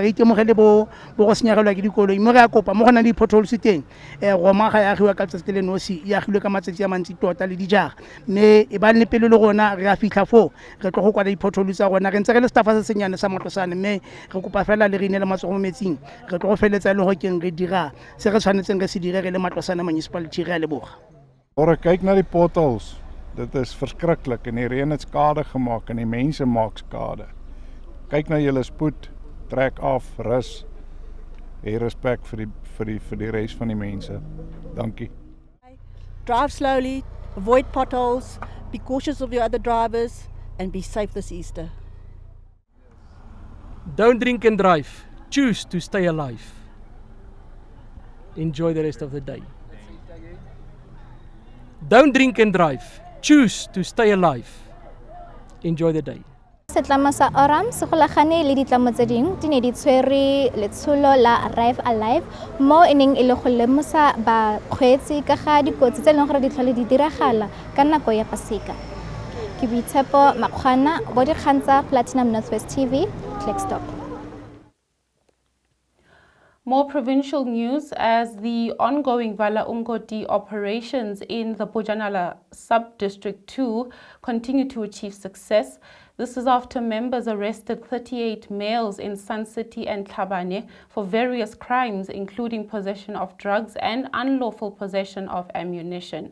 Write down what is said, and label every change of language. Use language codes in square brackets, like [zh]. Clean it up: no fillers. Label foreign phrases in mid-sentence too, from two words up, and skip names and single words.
[tn] re itemogele bo go senyegelwa ke dikoloi mo re a kopa mo gona le di-potholes teng Roma ga ya agiwa ka letsatsi le nosi e agilwe ka matsatsi a mantsi tota le dijara mme e ba le pele le rona re a fitlha fo re tlo go kwala di-potholes tsa rona re ntse re le staffa se senyane sa Matlosana mme re kopa fela le re inele matsogo mo metsing re tlo go feletsa le go keng re dira se re tshwanetseng re se dire re le Matlosana municipality re a leboga. [af] Kyk na die potholes, dit is verskriklik en die reën het skade gemaak en die mense maak skade. Kyk na julle spoed, trek af, rus. Hê respek vir die res van die mense. Dankie. [en] Drive slowly, avoid potholes, be cautious of your other drivers and be safe this Easter. Don't drink and drive. Choose to stay alive. Enjoy the rest of the day. Don't drink and drive. Choose to stay alive. Enjoy the day. [tn] Setlamo sa Aurum se golagane le ditlamo tse ding di ne di tshwere letsholo la Arrive Alive mo e neng e le go lemosa bakgweetsi ka ga dikotsi tse e leng gore di tlhole di diragala ka nako ya Pasika. Ke Boitumelo Monare bo dikgang tsa Platinum Northwest TV, Clickstop. [en] More provincial news as the ongoing [zu] vala umgodi [en] operations in the Boitumelo Sub-District 2 continue to achieve success. This is after members arrested 38 males in Sun City and Tlhabane for various crimes, including possession of drugs and unlawful possession of ammunition.